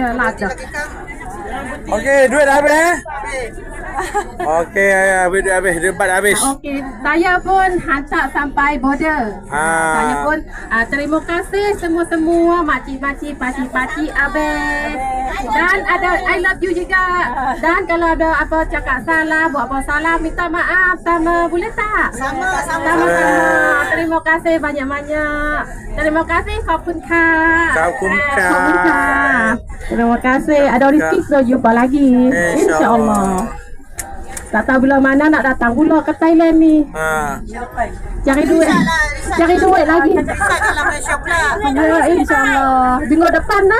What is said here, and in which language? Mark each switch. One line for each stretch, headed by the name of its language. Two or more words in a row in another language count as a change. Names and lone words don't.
Malay: Ya last dah. Okey, duit dah habis Okey, habis debat habis. Okey, saya pun hantar sampai border. Saya pun terima kasih semua-semua makcik-makcik, pakcik-pakcik, abang. Dan ada
English: I love you
Malay: juga. Dan kalau ada apa cakap salah, buat apa salah, minta maaf sama, boleh tak? Sama-sama. Terima kasih banyak-banyak. Terima kasih,
Thai: ขอบคุณค่ะ
Malay: Terima kasih. Ada rezeki kita jumpa lagi. InsyaAllah. Tak tahu bila mana nak datang pula ke Thailand ni. Cari duit lagi. Ya, InsyaAllah. Minggu depan lah.